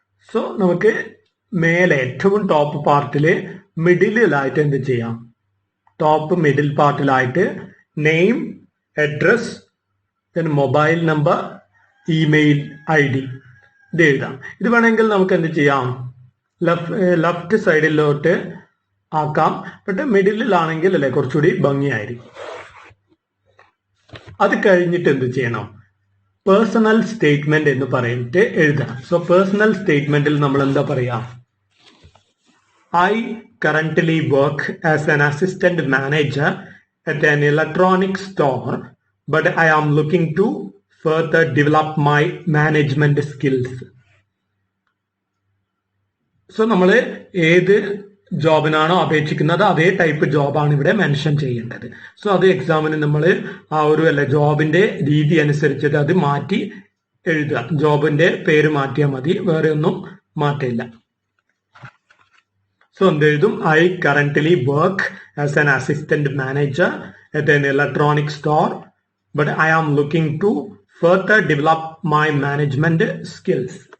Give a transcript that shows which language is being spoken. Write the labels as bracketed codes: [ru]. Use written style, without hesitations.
[ml] So നമുക്ക് മേലെ ഏറ്റവും ടോപ്പ് പാർട്ടിൽ മിഡിലായിട്ട് എന്ത് ചെയ്യാം, top middle പാർട്ടിലായിട്ട് name, address, then mobile number, email ID ഇത് എഴുതാം. ഇത് വേണമെങ്കിൽ നമുക്ക് എന്ത് ചെയ്യാം, ലെഫ്റ്റ് സൈഡിലോട്ട് ആക്കാം. പക്ഷെ മിഡിലാണെങ്കിൽ അല്ലെ കുറച്ചുകൂടി ഭംഗിയായിരിക്കും. അത് കഴിഞ്ഞിട്ട് എന്ത് ചെയ്യണം, പേഴ്സണൽ സ്റ്റേറ്റ്മെന്റ് എന്ന് പറഞ്ഞിട്ട് എഴുതണം. സോ പേഴ്സണൽ സ്റ്റേറ്റ്മെന്റിൽ നമ്മൾ എന്താ പറയാ, [en] I currently work as an assistant manager at an electronic store, but I am looking to further develop my management skills. [ml] So നമ്മൾ ഏത് ജോബിനാണോ അപേക്ഷിക്കുന്നത് അതേ ടൈപ്പ് ജോബാണ് ഇവിടെ മെൻഷൻ ചെയ്യേണ്ടത്. സോ അത് എക്സാമിന് നമ്മൾ ആ ഒരു ജോബിന്റെ രീതി അനുസരിച്ചിട്ട് അത് മാറ്റി എഴുതുക. ജോബിന്റെ പേര് മാറ്റിയാൽ മതി, വേറെ ഒന്നും മാറ്റില്ല. സോ എന്ത് എഴുതും, [en] I currently work as an assistant manager at an electronic store, but I am looking to further develop my management skills.